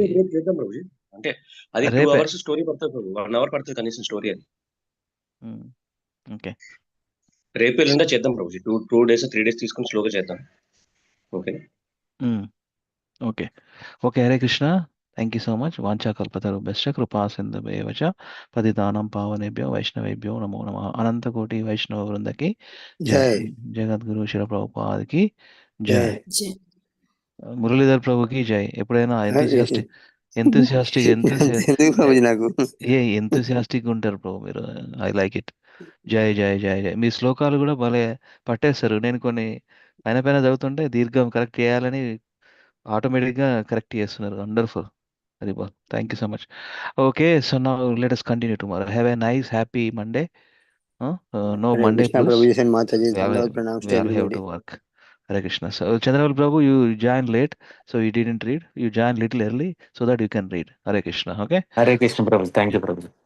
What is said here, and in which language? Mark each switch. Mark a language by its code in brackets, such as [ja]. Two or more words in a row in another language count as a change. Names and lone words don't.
[te] చేద్దాం ప్రభు. అంటే అది 2 hours స్టోరీ పడుతుంది ప్రభు. 1 hour పడుతుంది కనీసం స్టోరీ అది. ఓకే, రేపు ఎల్లుండా చేద్దాం ప్రభు. 2 days 3 days తీసుకుని స్లోగా చేద్దాం. ఓకే ఓకే ఓకే. హరే కృష్ణ. [en] Thank you so much. [sa] వాంఛాకల్పతరుభ్యశ్చ కృపా సింధుభ్యవ చ పతితానాం పావనేభ్యో వైష్ణవేభ్యో నమో నమః. [te] అనంతకోటి వైష్ణవ వృందకి జై. జగద్గురు శిల ప్రభుపాదికి జై. మురళీధర్ ప్రభుకి జై. ఎప్పుడైనా ఎంతూసియాస్టిక్ ఉంటారు ప్రభు మీరు. [en] I like it. [te] జై జై జై జై. మీ శ్లోకాలు కూడా భలే పట్టేస్తారు. నేను కొన్ని పైన పైన చదువుతుంటే దీర్ఘం కరెక్ట్ చేయాలని ఆటోమేటిక్గా కరెక్ట్ చేస్తున్నారు. [en] Wonderful. Very ball. Thank you so much. Okay, so now let us continue tomorrow. Have a nice happy Monday. No Hare Monday Krishna, blues. Prabhuji and Mataji. We all [hi] Dandavat pranams [en] we to all have everybody. to work. Hare Krishna. So Chandraval Prabhu, you joined late, so you didn't read. You joined little early so that you can read. Hare Krishna. Okay. [te] హరే కృష్ణ ప్రభు. [en] Thank you [te] ప్రభు.